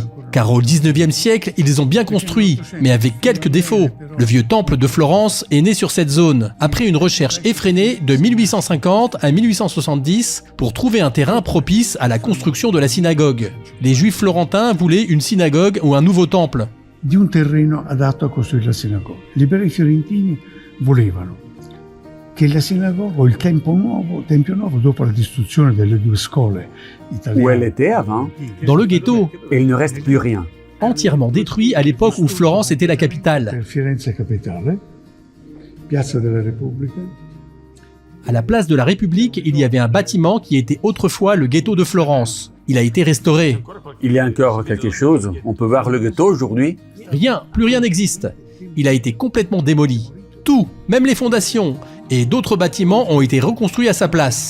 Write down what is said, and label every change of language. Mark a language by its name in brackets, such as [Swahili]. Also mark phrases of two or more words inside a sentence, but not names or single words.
[French] Car au 19e siècle, ils les ont bien construits, mais avec quelques défauts. Le vieux temple de Florence est né sur cette zone, après une recherche effrénée de 1850 à 1870 pour trouver un terrain propice à la construction de la synagogue. Les Juifs florentins voulaient une synagogue ou un nouveau temple. [Italian] Di un terreno adatto a costruire la sinagoga. Gli ebrei fiorentini volevano che la sinagoga o il tempio nuovo dopo la distruzione delle due scuole italiane. [French] Où elle était avant, Dans le ghetto, et il ne reste plus rien. entièrement détruit à l'époque où Florence était la capitale. [Italian] Firenze capitale, Piazza della Repubblica. [French] À la place de la République, il y avait un bâtiment qui était autrefois le ghetto de Florence. Il a été restauré. Il y a encore quelque chose. On peut voir le ghetto aujourd'hui. Rien, plus rien n'existe. Il a été complètement démoli. Tout, même les fondations. Et d'autres bâtiments ont été reconstruits à sa place.